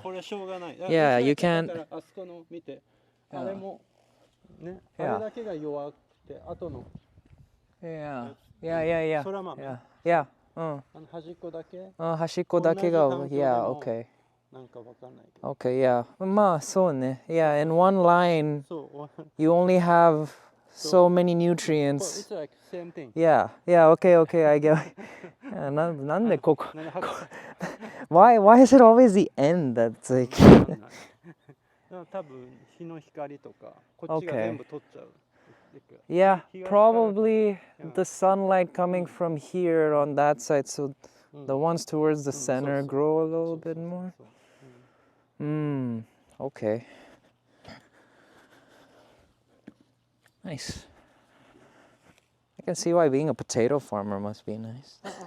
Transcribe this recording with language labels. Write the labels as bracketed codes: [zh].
[ja] これしょうがない。 [en] Yeah, you can't. [ja] だからあそこの見て、あれもね、あれだけが弱くて、後の。 [en] Yeah. [ja] そら豆。 [en] Yeah. [ja] 端っこだけ。端っこだけが、yeah, okay. なんかわかんないけど。 [en] Okay, yeah. [ja] まあそうね。 [en] Yeah, in one line, you only have so many nutrients. It's like same thing. Yeah, okay, I get it. [ja] なんでここ [en] why is it always the end that's like [ja] 多分日の光とかこっちが全部取っちゃう。 [en] Yeah, probably the sunlight coming from here on that side, so the ones towards the center grow a little bit more. Okay. Nice. I can see why being a potato farmer must be nice.